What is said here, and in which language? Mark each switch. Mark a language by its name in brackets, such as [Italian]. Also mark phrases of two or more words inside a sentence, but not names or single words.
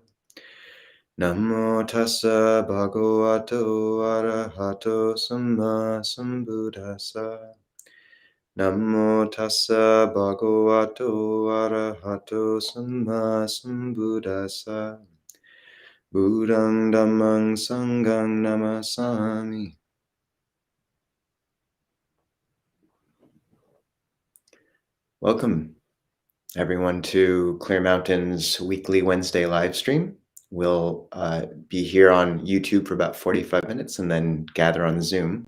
[Pali] Namo tassa bhagavato arahato samma sambuddhassa. Namo tassa bhagavato arahato samma sambuddhassa. Buddhang dhammang sanghang namasami. [English] Welcome, everyone, to Clear Mountain's weekly Wednesday live stream. We'll be here on YouTube for about 45 minutes and then gather on Zoom.